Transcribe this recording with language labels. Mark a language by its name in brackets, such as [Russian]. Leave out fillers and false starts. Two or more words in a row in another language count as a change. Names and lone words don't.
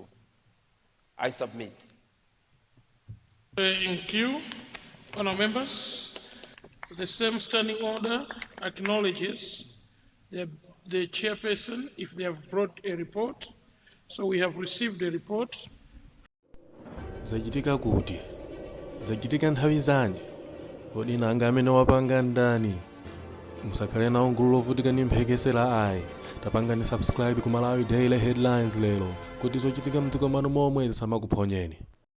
[English] I submit. Thank you, honourable members. The same standing order acknowledges the chairperson if they have brought a report. So we have received a report. [Nyanja] Zachitika kuti? Zachitika nthawi zanji? Kodi nanga amene wapanga ndani? Musakhale nawo gulu lovutika ndi mphekesera ayi. Tapangani subscribe ku Malawi Daily Headlines lero kuti zochitika mdziko mwanu momwe zisamakuponyeni.